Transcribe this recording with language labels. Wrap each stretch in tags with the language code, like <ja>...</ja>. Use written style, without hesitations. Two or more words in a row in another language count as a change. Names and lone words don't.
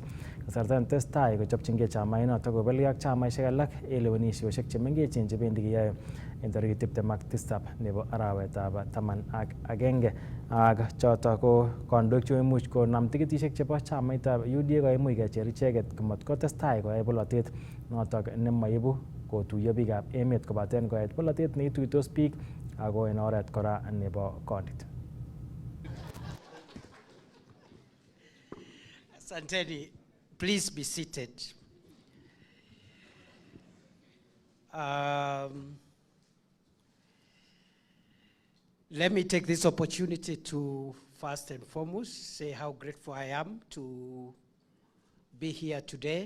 <kln>Kasarta netestai kochopchingei chamainoto kobelge ak chamaisiek alak en lewenisiosiek chemengechen chebendi kiyoe en tarikit 27 nebo arawetab 11 ak choto ko kandoik cheimuch konam tikitisiek chebo chamaitab UDA koimuch kecher icheket komot kotestai koyai bolotet notok nemaibu kotuiyo biikab emet kobaten koyai bolotet neituitos biik ako en oret kora nebo kondit.</kln> <en>Asanteni, please be seated. Let me take this opportunity to first and foremost say how grateful I am to be here today.</en>